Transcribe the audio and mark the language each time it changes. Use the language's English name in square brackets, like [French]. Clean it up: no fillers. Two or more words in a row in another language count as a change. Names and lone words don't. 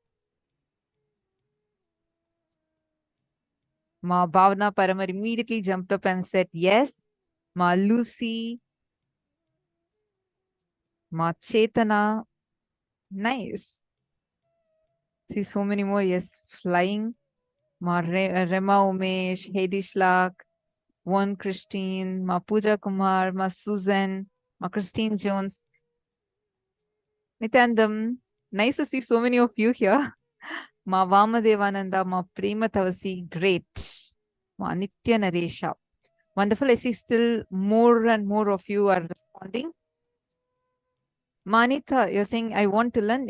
[English] Ma Bhavna Paramar immediately jumped up and said, yes. Ma Lucy, Ma Chetana, nice. See so many more, yes, flying. Ma Rema Umesh, Hedi Shlak, One Christine, Ma Pooja Kumar, Ma Susan, Ma Christine Jones. Nityanandam, nice to see so many of you here. Ma Vamadevananda, Ma Prema Tavasi, great. Ma Nitya Naresha. Wonderful. I see still more and more of you are responding. Manita, you're saying, I want to learn.